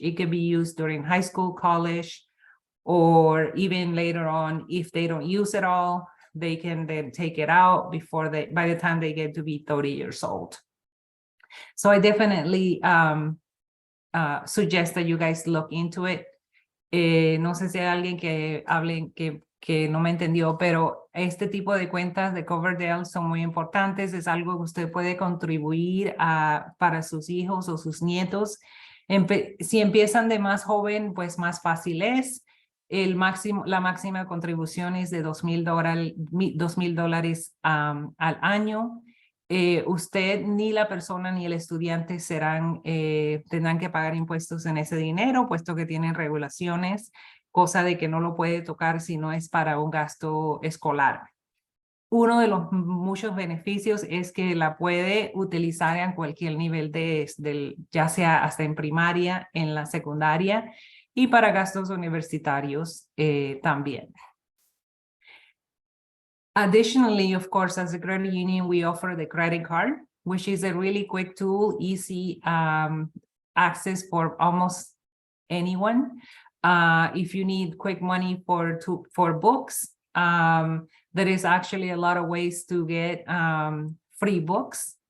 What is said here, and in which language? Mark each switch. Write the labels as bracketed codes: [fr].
[en] It can be used during high school, college, or even later on. If they don't use it all, they can then take it out by the time they get to be 30 years old. So I definitely suggest that you guys look into it. [es] No sé si hay alguien que hable que no me entendió, pero este tipo de cuentas de Coverdell son muy importantes. Es algo que usted puede contribuir para sus hijos o sus nietos. Si empiezan de más joven, pues más fácil es. La máxima contribución es de $2,000 al año. Usted ni la persona ni el estudiante tendrán que pagar impuestos en ese dinero, puesto que tienen regulaciones, cosa de que no lo puede tocar si no es para un gasto escolar. Uno de los muchos beneficios es que la puede utilizar en cualquier nivel ya sea hasta en primaria, en la secundaria, y para gastos universitarios también. [en] Additionally, of course, as a credit union, we offer the credit card, which is a really quick tool, easy access for almost anyone. If you need quick money for books, there is actually a lot of ways to get free books.